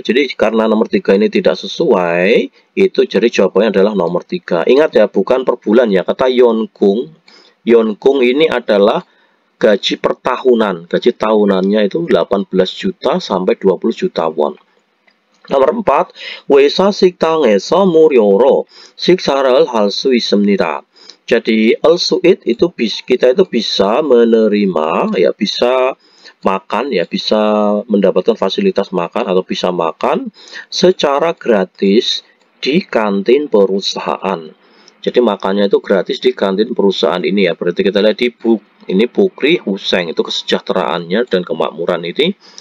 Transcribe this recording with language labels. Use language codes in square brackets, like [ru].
[id] Jadi karena nomor 3 ini tidak sesuai, itu jadi jawabannya adalah nomor 3. Ingat ya, bukan per bulan ya. Kata Yeonggung ini adalah gaji per tahunan. Gaji tahunannya itu 18 juta sampai 20 juta won. [ko] Nomor 4, 회사 식당에서 무료로 식사를 할 수 있습니다. [id] Jadi al-su'id itu kita itu bisa menerima ya, bisa makan ya, bisa mendapatkan fasilitas makan atau bisa makan secara gratis di kantin perusahaan. Jadi makannya itu gratis di kantin perusahaan ini ya. Berarti kita lihat di ini Bukri Huseng itu kesejahteraannya dan kemakmuran ini.